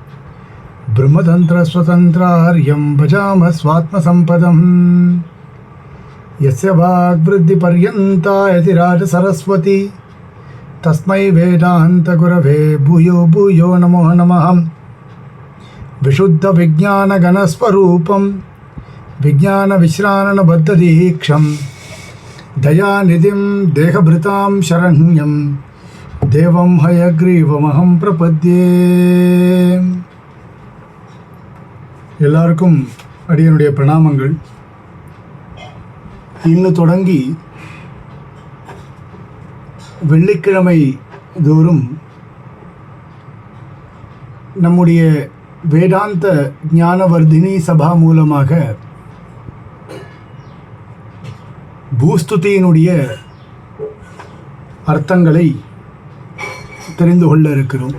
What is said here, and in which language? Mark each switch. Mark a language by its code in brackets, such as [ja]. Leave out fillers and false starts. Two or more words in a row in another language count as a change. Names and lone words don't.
[sa] ब्रह्मतन्त्रस्वतन्त्रार्यं भजामः स्वात्मसम्पदम् यस्य वाग्वृद्धिपर्यन्ता यतिराजसरस्वती तस्मै वेदान्तगुरवे भूयो भूयो नमो नमः। विशुद्धविज्ञानगणस्वरूपं विज्ञानविश्राणबद्धदीक्षं दयानिधिं देहभृतां शरण्यं देवं हयग्रीवमहं प्रपद्ये। [ta] எல்லாருக்கும் அடியனுடைய பிரணாமங்கள். இன்று தொடங்கி வெள்ளிக்கிழமை தோறும் நம்முடைய வேதாந்த ஞானவர்தினி சபா மூலமாக பூஸ்துதியினுடைய அர்த்தங்களை தெரிந்து கொள்ள இருக்கிறோம்.